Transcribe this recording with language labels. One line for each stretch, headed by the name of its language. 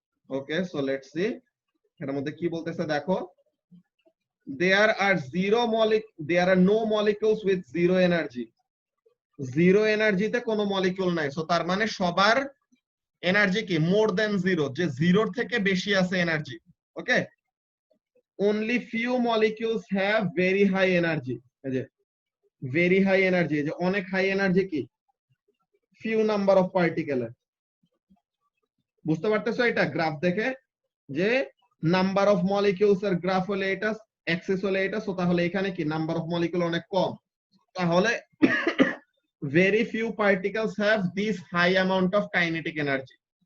English: okay, so let's see
Bangla: এর মধ্যে কি বলতেছে দেখো,
English: there are no molecules with zero energy.
Bangla: Zero এনার্জিতে কোনো মলিকিউল নাই, সো তার মানে সবার এনার্জি কি মোর দেন জিরো, যে জিরোর থেকে বেশি আছে energy.
English: okay, only few molecules have very high energy,
Bangla: এই যে
English: very high energy,
Bangla: যে অনেক হাই এনার্জি কি
English: few number of particle।
Bangla: বুঝতে পারতেছো এটা গ্রাফ দেখে, যে নাম্বার অফ মলিকিউলস এর গ্রাফ হলে এটা, অ্যাক্সিস হলে এটা, সো তাহলে এখানে কি নাম্বার অফ মলিকিউল অনেক কম, তাহলে
English: very few particles have this high amount of kinetic energy।